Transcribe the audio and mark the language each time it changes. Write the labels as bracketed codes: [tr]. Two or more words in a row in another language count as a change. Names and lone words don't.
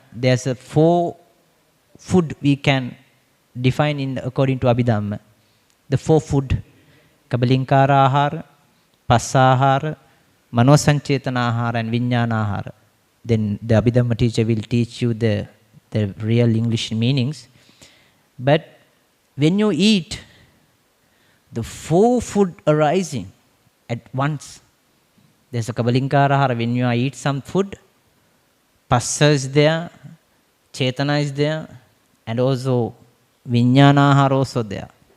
[en] There's a four food we can define in according to Abhidhamma. The four food: [pi] Kabalinkara ahara, Passahara, Manosanchetana ahara, and Vijnana ahara. [en] Then the Abhidhamma teacher will teach you the real English meanings. But when you eat, the four food arising at once. There's a [pi] Kabalinkara ahara [en] when you eat some food, Passa is there, Chetana is there, and also [pi] Vijnana ahara [en] also there.